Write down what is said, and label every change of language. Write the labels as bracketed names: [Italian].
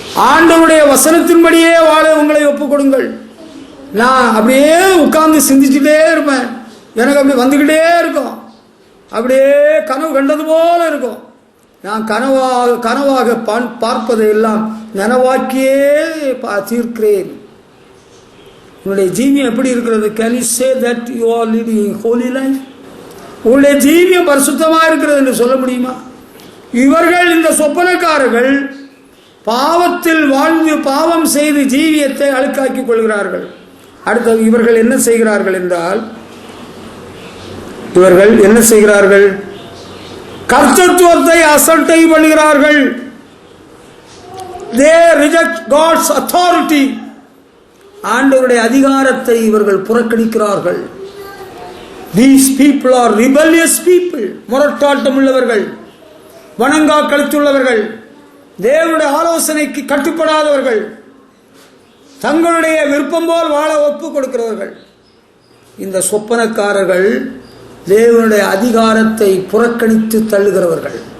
[Tamil] ஆண்டவருடைய வசனத்தின்படியே வாழ உங்களை ஒப்புக் கொடுங்கள். நான் அப்படியே உட்கார்ந்து சிந்திச்சுட்டே இருப்பேன், எனக்கு அப்படி வந்துகிட்டே இருக்கும். அப்படியே கனவு கண்டது போல இருக்கும். நான் கனவாக பார்ப்பதை எல்லாம் நனவாக்கியே தீர்க்கிறேன். உங்களுடைய ஜீவியம் எப்படி இருக்கிறது? [English] Can you say that you are leading a holy life? [Tamil] உங்களுடைய ஜீவியம் பரிசுத்தமாக இருக்கிறது என்று சொல்ல முடியுமா? இவர்கள், இந்த சொப்பனக்காரர்கள் பாவத்தில் வாழ்ந்து பாவம் செய்து ஜீவியத்தை அழுக்காக்கிக் கொள்கிறார்கள். அடுத்தது இவர்கள் என்ன செய்கிறார்கள் என்றால், இவர்கள் என்ன செய்கிறார்கள்? கர்த்தத்துவத்தை அசட்டை பண்ணுகிறார்கள். [English] They reject God's authority. [Tamil] ஆண்டவருடைய அதிகாரத்தை இவர்கள் புறக்கணிக்கிறார்கள். [English] These people are rebellious people. [Tamil] முரட்டாட்டம் உள்ளவர்கள், வணங்கா கழுத்துள்ளவர்கள், தேவனுடைய ஆலோசனைக்கு கட்டுப்படாதவர்கள், தங்களுடைய விருப்பம் போல் வாழ ஒப்பு கொடுக்கிறவர்கள். இந்த சொப்பனக்காரர்கள் தேவனுடைய அதிகாரத்தை புறக்கணித்து தள்ளுகிறவர்கள்.